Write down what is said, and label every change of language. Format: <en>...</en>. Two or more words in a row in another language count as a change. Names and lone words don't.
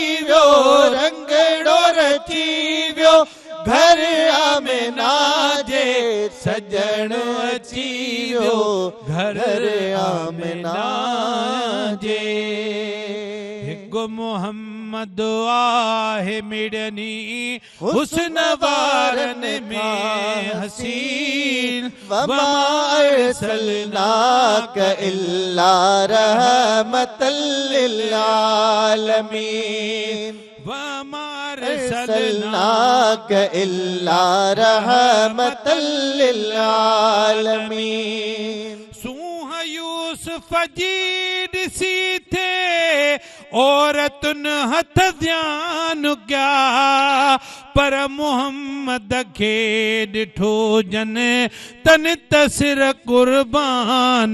<sd>वियो घर आमिना जे सजण अची वियो घर आमिना जे हिकु मोहम्मद आहे मिड़नी हुस्न वारन में हसीन</sd> <ar>وما أرسلناك إلا رحمة للعالمين वमा أرسلناك إلا رحمة للعالمين</ar> <sd>सूह यूसुफ जी ॾिसी थे औरतुन हथ ध्यान कया पर मोहम्मद खे ॾिठो जन तन तसिर कुर्बान</sd>